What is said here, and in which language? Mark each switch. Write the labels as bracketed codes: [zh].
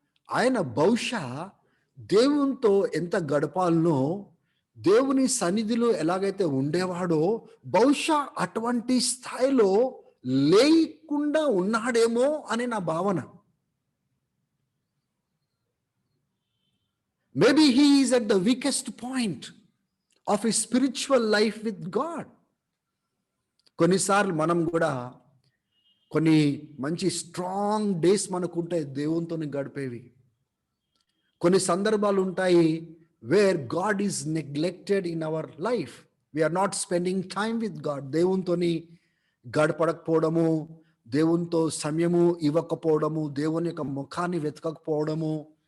[te] ఆయన బహుశా దేవునితో ఎంత గడపాలనో, దేవుని సన్నిధిలో ఎలాగైతే ఉండేవాడో బహుశా అటువంటి స్థాయిలో లేకుండా ఉన్నాడేమో అని నా భావన. [en] Maybe he is at the weakest point of his spiritual life with God. [te] కొన్నిసార్లు మనం కూడా కొన్ని మంచి స్ట్రాంగ్ డేస్ మనకుంటే దేవునితో గడిపేవి. కొన్ని సందర్భాలు ఉంటాయి [en] Where God is neglected in our life. We're not spending time with God. [te] దేవునితో గడపడకపోవడము, దేవునితో సమయము ఇవ్వకపోవడము, దేవుని యొక్క ముఖాన్ని వెతకకపోవడము.